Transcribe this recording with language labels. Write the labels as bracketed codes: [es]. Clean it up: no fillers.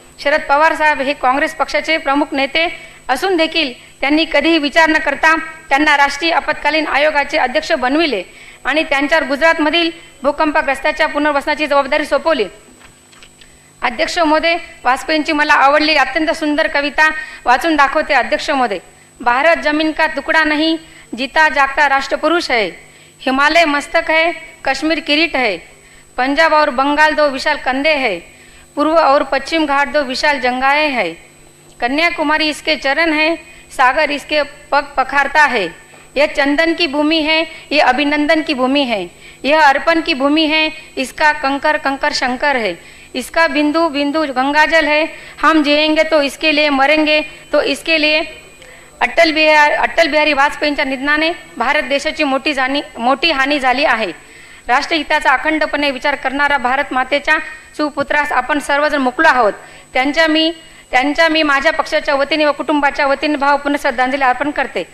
[mr] शरद पवार साहेब हे काँग्रेस पक्षाचे प्रमुख नेते असून देखील त्यांनी कधीही विचार न करता त्यांना राष्ट्रीय आपत्कालीन आयोगाचे अध्यक्ष बनविले आणि त्यांच्यावर गुजरातमधील भूकंपग्रस्तांच्या पुनर्वसनाची जबाबदारी सोपवली. अध्यक्ष महोदय, वाजपेयींची मला आवडलेली अत्यंत सुंदर कविता वाचून दाखवते. [hi] अध्यक्ष महोदय, भारत जमीन का टुकड़ा नहीं, जीता जागता राष्ट्रपुरुष है. हिमालय मस्तक है, कश्मीर किरीट है. पंजाब और बंगाल दो विशाल कंधे है. पूर्व और पश्चिम घाट दो विशाल जंगाएं है. कन्याकुमारी इसके चरण है, सागर इसके पग पखारता है. यह चंदन की भूमि है, यह अभिनंदन की भूमि है. यह अर्पण की भूमि है, इसका कंकर कंकर शंकर है. इसका बिंदु बिंदु गंगाजल है. हम जिएंगे तो इसके लिए, मरेंगे तो इसके लिए. [mr] अटल बिहारी वाजपेयींच्या निधनाने भारत देशाची मोठी हानी झाली आहे. राष्ट्रहिताचा अखंडपणे विचार करणारा भारत मातेच्या सुपुत्रास आपण सर्वजण मुकलो आहोत. त्यांच्या मी माझ्या पक्षाच्या वतीने व कुटुंबाच्या वतीने भावपूर्ण श्रद्धांजली अर्पण करते.